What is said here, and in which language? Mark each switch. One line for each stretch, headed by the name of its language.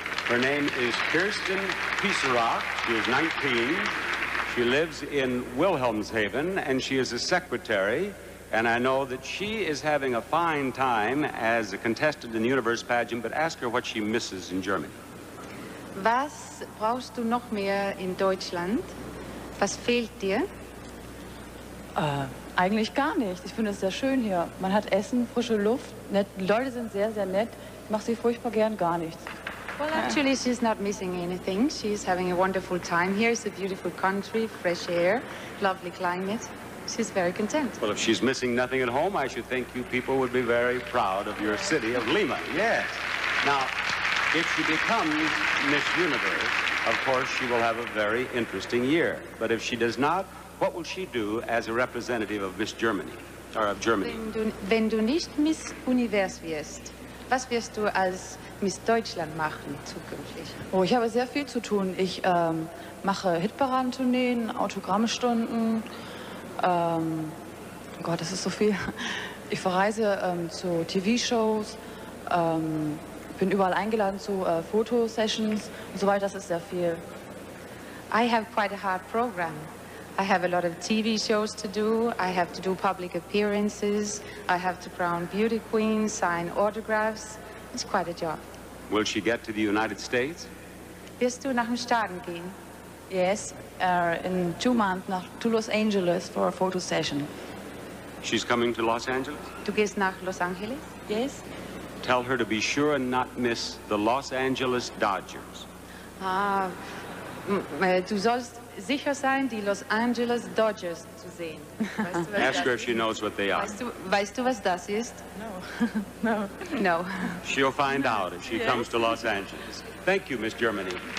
English: Her name is Kirsten Pieserock. She is 19. She lives in Wilhelmshaven, and she is a secretary. And I know that she is having a fine time as a contestant in the Universe pageant, but ask her what she misses in Germany.
German: Was brauchst du noch mehr in Deutschland? Was fehlt dir? Eigentlich gar nicht. Ich finde es sehr schön hier. Man hat Essen, frische Luft, nett. Die Leute sind sehr, sehr nett. Ich mache sie furchtbar gern gar nichts.
English: Well, actually, she's not missing anything. She's having a wonderful time here. It's a beautiful country, fresh air, lovely climate. She's very content. Well, if she's missing nothing at home, I should think you people would be very proud of your city of Lima. Yes. Now, if she becomes Miss Universe, of course, she will have a very interesting year. But if she does not, what will she do as a representative of Miss Germany, or of Germany?
German: Wenn du nicht Miss Univers wirst, was wirst du als Miss Deutschland machen zukünftig? Oh, ich habe sehr viel zu tun. Ich mache Hitparadentourneen, Autogrammstunden. Oh Gott, das ist so viel. Ich verreise zu TV-Shows, bin überall eingeladen zu Fotosessions und so weiter. Das ist sehr viel.
English: I have quite a hard program. I have a lot of TV shows to do. I have to do public appearances. I have to crown beauty queens, sign autographs. It's quite a job. Will she get to the United States?
German: Wirst du nach den Staaten gehen?
English: Yes, in 2 months to Los Angeles for a photo session. She's coming to Los Angeles?
German: Du gehst nach Los Angeles?
English: Yes. Tell her to be sure and not miss the Los Angeles Dodgers.
German: Du sollst sicher sein, die Los Angeles Dodgers zu sehen. Weißt du,
English: Ask her if she knows what they are.
German: weißt du, was das ist?
English: No. No. She'll find out if she comes to Los Angeles. Thank you, Miss Germany.